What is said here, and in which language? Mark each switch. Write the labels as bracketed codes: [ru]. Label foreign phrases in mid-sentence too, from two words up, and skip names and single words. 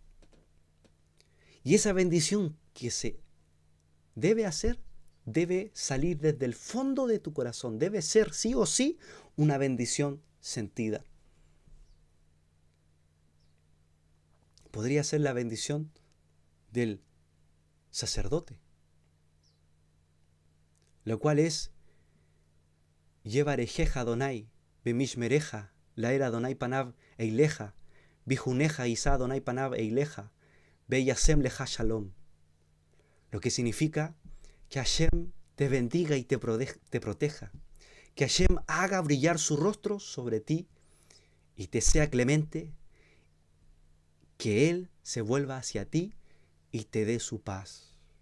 [es] Y esa bendición que se debe hacer, debe salir desde el fondo de tu corazón. Debe ser sí o sí una bendición sentida. Podría ser la bendición del sacerdote, lo cual es [he] יברכך אדוני וישמרך יאר אדוני פניו אליך ויחנך ישא אדוני פניו אליך וישם לך שלום. [es] Lo que significa que Hashem te bendiga y te proteja, que Hashem haga brillar su rostro sobre ti y te sea clemente, que Él se vuelva hacia ti y te dé su paz.